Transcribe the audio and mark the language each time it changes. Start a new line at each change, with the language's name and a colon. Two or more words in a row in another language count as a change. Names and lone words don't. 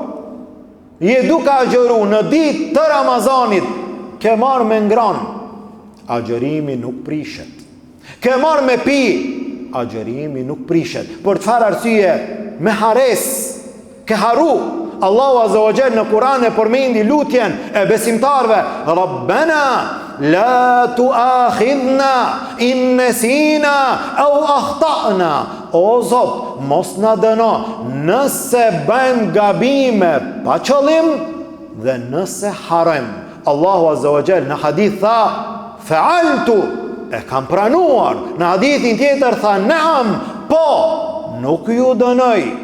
Albanian: Je duke agjëru në ditë të Ramazanit, ke marrë me ngran, agjërimi nuk prishet. Ke marrë me pi, agjërimi nuk prishet. Për çfarë arsye? Me hares, ke haru. Allahu
Arabic: عز وجل
Albanian: në Kur'an e përmendi lutjen e besimtarve,
Arabic: ربنا لا تؤاخذنا إن نسينا أو أخطأنا.
Albanian: O Zot, mos na dëno nëse bëjmë gabime pa qëllim dhe nëse harem. Allahu
Arabic: عز وجل
Albanian: në hadith tha, fa'altu, e kam pranuar. Në hadithin tjetër tha, naam, po, nuk ju dënoj.